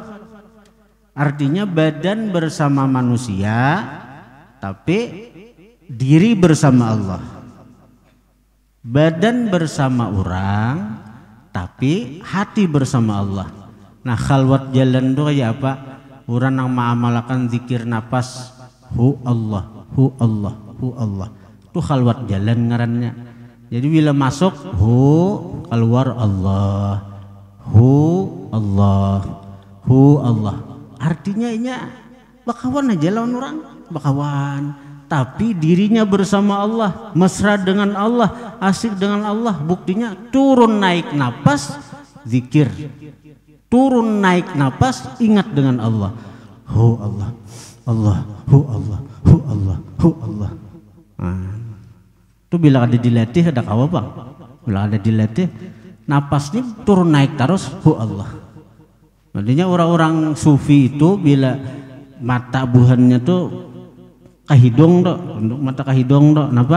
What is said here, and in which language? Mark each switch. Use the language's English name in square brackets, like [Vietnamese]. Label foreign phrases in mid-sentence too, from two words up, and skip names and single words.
[Banjar] Artinya badan bersama manusia tapi diri bersama Allah. Badan bersama orang tapi hati bersama Allah. Nah, khalwat jalan itu kayak apa? Orang yang mengamalkan zikir nafas, [Arabic] هو الله، هو الله، هو الله. [Banjar] Itu khalwat jalan ngarannya. Jadi bila masuk hu, keluar Allah, [Arabic] هو الله، هو الله. [Banjar] Artinya ini bakawan aja lawan orang, bakawan. Tapi dirinya bersama Allah, mesra dengan Allah, asik dengan Allah. Buktinya turun naik napas zikir, turun naik napas ingat dengan Allah. [Arabic] هو الله، الله، هو الله، هو الله، هو الله. [Banjar] Itu bila ada dilatih ada kawa bang. Bila ada dilatih napasnya turun naik terus [Arabic] هو الله. [Banjar] Artinya orang-orang sufi itu bila mata buhannya tuh kahidung dok, untuk mata kahidung dok, kenapa?